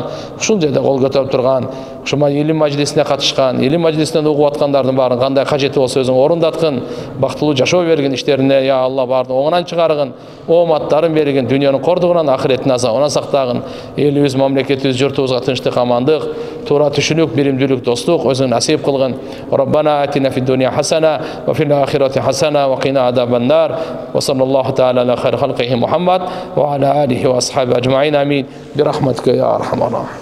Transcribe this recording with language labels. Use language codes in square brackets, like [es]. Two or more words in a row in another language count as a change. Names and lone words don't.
[ky] Ушул жерде кол көтөрүп турган, ушума илим мажлисине катышкан, илим мажлисинен угуп аткандардын баарын кандай кажети болсо өзүң орундаткын, бактылуу жашоо бергин, иштерине [ar] يا الله [ky] баарын оңунан чыгаргын, ооматтарын бергин, дүнүйөнүн кордугунан ахиреттин азабынан сактагын. Элибиз, мамлекетибиз, журтубузга тынчтык, амандык, туура түшүнүк, биримдүүлүк, достук өзүң насип кылгын. [ar] ربنا آتنا في الدنيا حسنة وفي الآخرة حسنة وقنا عذاب النار. وصلى الله تعالى على خير خلقه محمد وعلى آله وأصحابه أجمعين. Amin. برحمتك يا أرحم الراحمين.